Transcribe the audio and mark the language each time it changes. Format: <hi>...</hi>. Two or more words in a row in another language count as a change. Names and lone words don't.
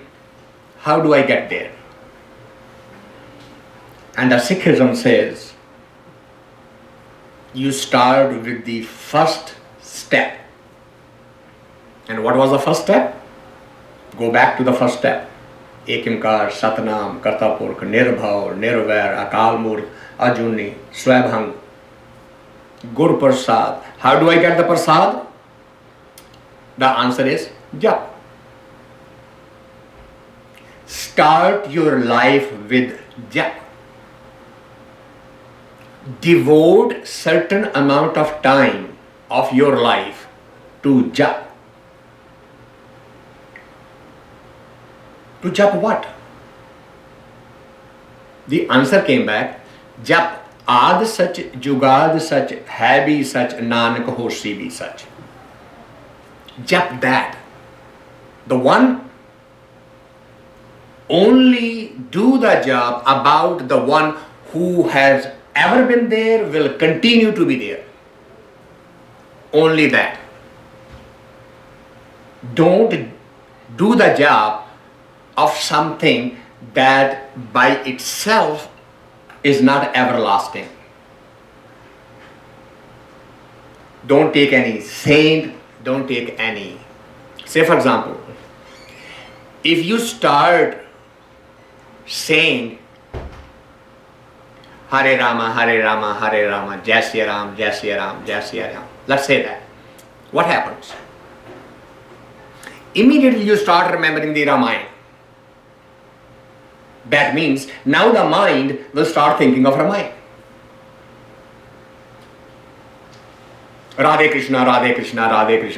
<en>How do I get there? And the Sikhism says, you start with the first step. And what was the first step? Go back to the first step.</en> <pa>ੴ ਸਤਿ ਨਾਮੁ ਕਰਤਾ ਪੁਰਖੁ ਨਿਰਭਉ ਨਿਰਵੈਰੁ ਅਕਾਲ ਮੂਰਤਿ ਅਜੂਨੀ ਸੈਭੰ, ਗੁਰ ਪ੍ਰਸਾਦਿ.</pa> <en>How do I get the Prasad? The answer is Jap. Start your life with Jap. Devote certain amount of time of your life to Jap. To Jap what? The answer came back,</en> <pa>ਜਪੁ ਆਦਿ ਸਚੁ ਜੁਗਾਦਿ ਸਚੁ ਹੈ ਭੀ ਸਚੁ ਨਾਨਕ ਹੋਸੀ ਭੀ ਸਚੁ.</pa> <en>Jap that. The one only do the job about the one who has ever been there, will continue to be there. Only that. Don't do the job of something that by itself is not everlasting. Don't take any saint, don't take any. Say for example, if you start saying Hare Rama, Hare Rama, Hare Rama, Jai Sri Ram, Jai Sri Ram, Jai Sri Ram. Let's say that. What happens? Immediately you start remembering the Ramayana. That means now the mind will start thinking of Ramayana. Radhe Krishna, Radhe Krishna, Radhe Krishna.</en>